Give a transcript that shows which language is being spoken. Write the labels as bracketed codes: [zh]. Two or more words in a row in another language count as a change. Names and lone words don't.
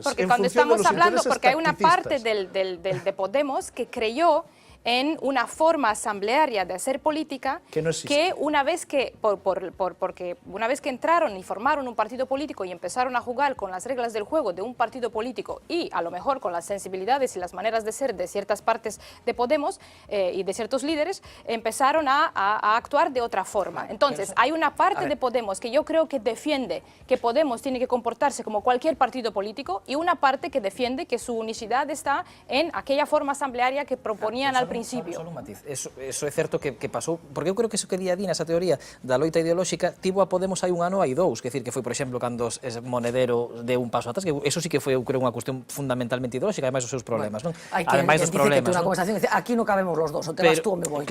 [es] Porque cuando estamos hablando, porque hay una parte de Podemos que creyó en una forma asamblearia de hacer política que una vez que, porque una vez que entraron y formaron un partido político y empezaron a jugar con las reglas del juego de un partido político y a lo mejor con las sensibilidades y las maneras de ser de ciertas partes de Podemos y de ciertos líderes, empezaron a actuar de otra forma. Entonces, hay una parte de Podemos que yo creo que defiende que Podemos tiene que comportarse como cualquier partido político, y una parte que defiende que su unicidade está en aquella forma asamblearia que proponían al principio. Solo un matiz, [gl] eso é certo que pasou, porque eu creo que eso que di a Dina, esa teoría da loita ideolóxica, tivo a Podemos hai un ano, hai dous, que decir que foi, por exemplo, cando Monedero deu un paso atrás, que eso sí que foi, eu creo, unha cuestión fundamentalmente ideolóxica, ademais os seus problemas, non? Ademais dos problemas, non? Aquí non cabemos [es] los dos, o te vas tú [gl] ou [es] me voy.